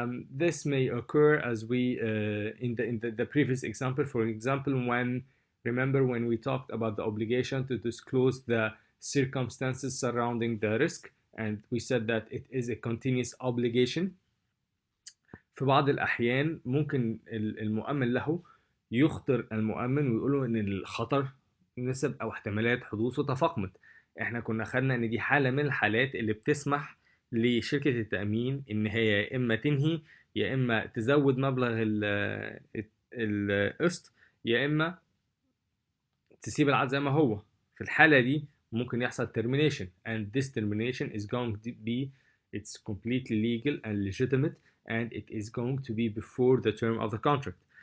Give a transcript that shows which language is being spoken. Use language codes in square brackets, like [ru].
[en] This may occur as we in the previous example. For example, remember when we talked about the obligation to disclose the circumstances surrounding the risk, and we said that it is a continuous obligation. [ar] في بعض الأحيان ممكن المؤمن له يخطر المؤمن ويقوله إن الخطر نسب أو احتمالات حدوثه تفاقمت. إحنا كنا خدنا إن دي حالة من الحالات اللي بتسمح لشركة التأمين إن هي يا إما تنهي، يا إما تزود مبلغ القسط، يا إما تسيب العقد زي ما هو. في الحالة دي ممكن يحصل [en] termination, and this termination is going to be, it's completely legal and legitimate, and it is going to be before the term of the contract.